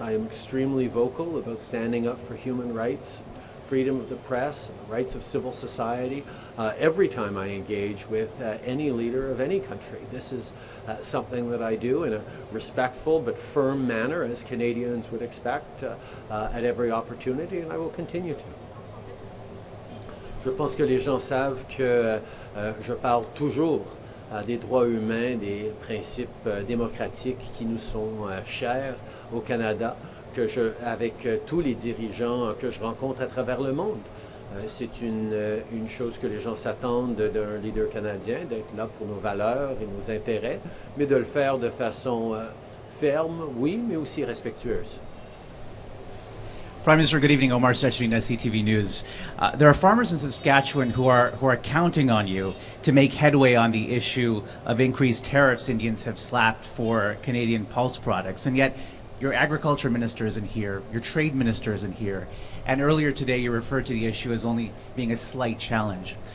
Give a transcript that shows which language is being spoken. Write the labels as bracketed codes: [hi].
[en] I am extremely vocal about standing up for human rights, freedom of the press, rights of civil society, every time I engage with any leader of any country. This is something that I do in a respectful but firm manner, as Canadians would expect, at every opportunity, and I will continue to. [fr] Je pense que les gens savent que je parle toujours des droits humains, des principes démocratiques qui nous sont chers au Canada, avec tous les dirigeants que je rencontre à travers le monde. C'est une chose que les gens s'attendent d'un leader canadien, d'être là pour nos valeurs et nos intérêts, mais de le faire de façon ferme, oui, mais aussi respectueuse. [en] Prime Minister, good evening. Omar Sechin, CTV News. There are farmers in Saskatchewan who are counting on you to make headway on the issue of increased tariffs Indians have slapped for Canadian pulse products, and yet your agriculture minister isn't here, your trade minister isn't here, and earlier today you referred to the issue as only being a slight challenge.